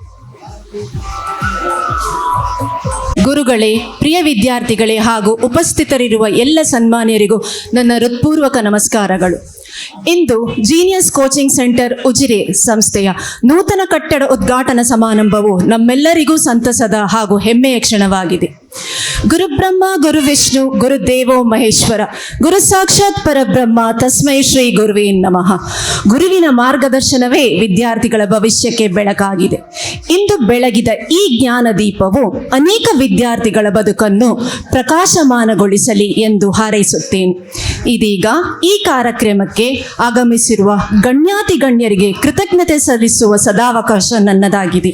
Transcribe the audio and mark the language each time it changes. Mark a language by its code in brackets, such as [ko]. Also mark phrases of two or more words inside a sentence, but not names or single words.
[kn] ಗುರುಗಳೇ, ಪ್ರಿಯ ವಿದ್ಯಾರ್ಥಿಗಳೇ ಹಾಗೂ ಉಪಸ್ಥಿತರಿರುವ ಎಲ್ಲ ಸನ್ಮಾನ್ಯರಿಗೂ ನನ್ನ ಹೃತ್ಪೂರ್ವಕ ನಮಸ್ಕಾರಗಳು. ಇಂದು ಜೀನಿಯಸ್ ಕೋಚಿಂಗ್ ಸೆಂಟರ್ ಉಜಿರೆ ಸಂಸ್ಥೆಯ ನೂತನ ಕಟ್ಟಡ ಉದ್ಘಾಟನಾ ಸಮಾರಂಭವು ನಮ್ಮೆಲ್ಲರಿಗೂ ಸಂತಸದ ಹಾಗೂ ಹೆಮ್ಮೆಯ ಕ್ಷಣವಾಗಿದೆ. [sa] ಗುರುಬ್ರಹ್ಮ ಗುರು ವಿಷ್ಣು ಗುರುದೇವೋ ಮಹೇಶ್ವರ ಗುರು ಸಾಕ್ಷಾತ್ ಪರಬ್ರಹ್ಮ ತಸ್ಮೈ ಶ್ರೀ ಗುರುವೇ ನಮಃ. [kn] ಗುರುವಿನ ಮಾರ್ಗದರ್ಶನವೇ ವಿದ್ಯಾರ್ಥಿಗಳ ಭವಿಷ್ಯಕ್ಕೆ ಬೆಳಕಾಗಿದೆ. ಇಂದು ಬೆಳಗಿದ ಈ ಜ್ಞಾನ ದೀಪವು ಅನೇಕ ವಿದ್ಯಾರ್ಥಿಗಳ ಬದುಕನ್ನು ಪ್ರಕಾಶಮಾನಗೊಳಿಸಲಿ ಎಂದು ಹಾರೈಸುತ್ತೇನೆ. ಇದೀಗ ಈ ಕಾರ್ಯಕ್ರಮಕ್ಕೆ ಆಗಮಿಸಿರುವ ಗಣ್ಯಾತಿ ಗಣ್ಯರಿಗೆ ಕೃತಜ್ಞತೆ ಸಲ್ಲಿಸುವ ಸದಾವಕಾಶ ನನ್ನದಾಗಿದೆ.